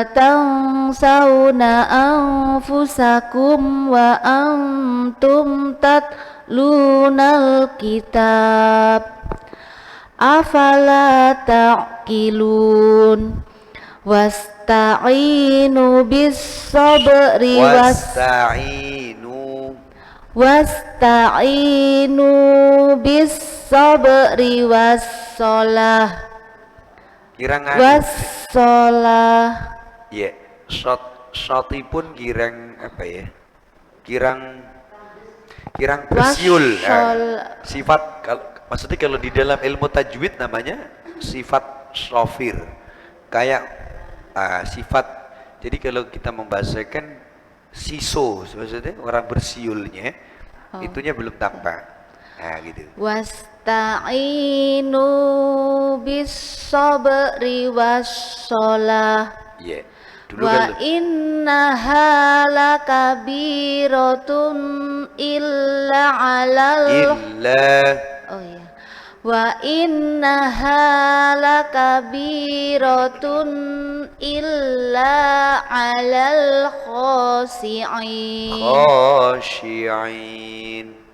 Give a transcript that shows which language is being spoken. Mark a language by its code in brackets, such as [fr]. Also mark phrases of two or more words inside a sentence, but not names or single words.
[ar] تنسون أنفسكم وأنتم تتلون الكتاب أفلا تعقلون واستعينوا بالصبر واستعينوا بالصبر والصلاة والصلاة. [jv] Ya, shotipun kirang apa ya? Kirang bersiul. [id] Sifat maksudnya kalau di dalam ilmu tajwid namanya sifat shofir. Kayak sifat, jadi kalau kita membahasakan siso maksudnya orang bersiulnya, itunya belum tampak. Nah gitu. [ar] واستعينوا بالصبر والصلاة. [id] Iya. [ar] وإنها لكبيرة إلا على وإنها لكبيرة إلا على الخاشعين.